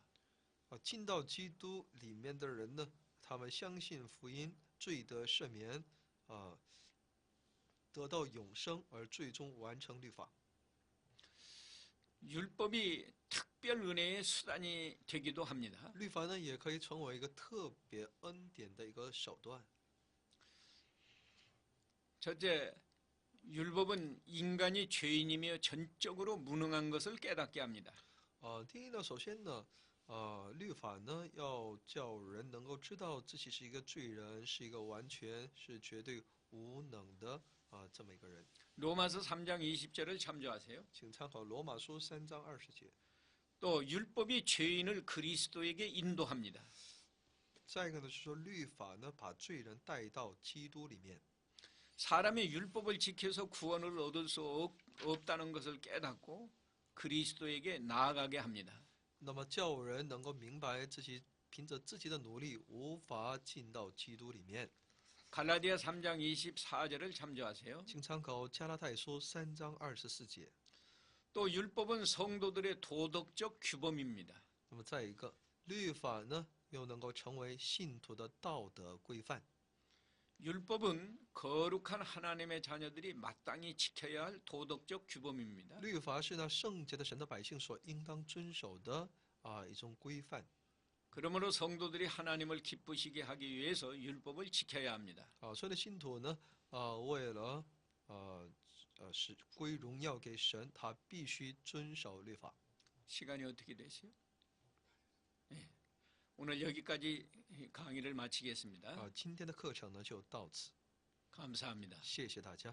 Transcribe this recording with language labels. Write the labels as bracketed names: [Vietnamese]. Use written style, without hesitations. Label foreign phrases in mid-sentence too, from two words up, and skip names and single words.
[Chinese] 进到基督里面的人呢，他们相信福音，罪得赦免，得到永生，而最终完成律法。 [Korean] 율법이 특별 은혜의 수단이 되기도 합니다. [Chinese] 律法呢，也可以成为一个特别恩典的一个手段。 [Korean] 첫째, 율법은 인간이 죄인이며 전적으로 무능한 것을 깨닫게 합니다. [Chinese] 第一呢，首先呢，律法呢要叫人能够知道自己是一个罪人，是一个完全是绝对无能的这么一个人。 [Korean] 로마서 3장 20절을 참조하세요. [Chinese] 请参考罗马书3章20节。 [Korean] 또 율법이 죄인을 그리스도에게 인도합니다. [Chinese] 再一个呢，是说律法呢把罪人带到基督里面。 [Korean] 사람이 율법을 지켜서 구원을 얻을 수 없다는 것을 깨닫고 그리스도에게 나아가게 합니다. [Chinese] 那么叫人能够明白自己凭着自己的努力无法进到基督里面。 [Korean] 갈라디아 3장 24절을 참조하세요. [Chinese] 请参考加拉太书3章24节。 [Korean] 또 율법은 성도들의 도덕적 규범입니다. [Chinese] 那么再一个，律法呢又能够成为信徒的道德规范。 [Korean] 율법은 거룩한 하나님의 자녀들이 마땅히 지켜야 할 도덕적 규범입니다. [Chinese] 律法是那圣洁的神的百姓所应当遵守的一种规范。 [Korean] 그러므로 성도들이 하나님을 기쁘시게 하기 위해서 율법을 지켜야 합니다. [Chinese] 所有的信徒呢，为了是归荣耀给神，他必须遵守律法。 [Korean] 시간이 어떻게 되세요? 네. 오늘 여기까지 강의를 마치겠습니다. [Chinese] 今天的课程呢就到此， [Korean] 감사합니다. [Chinese] 谢谢大家。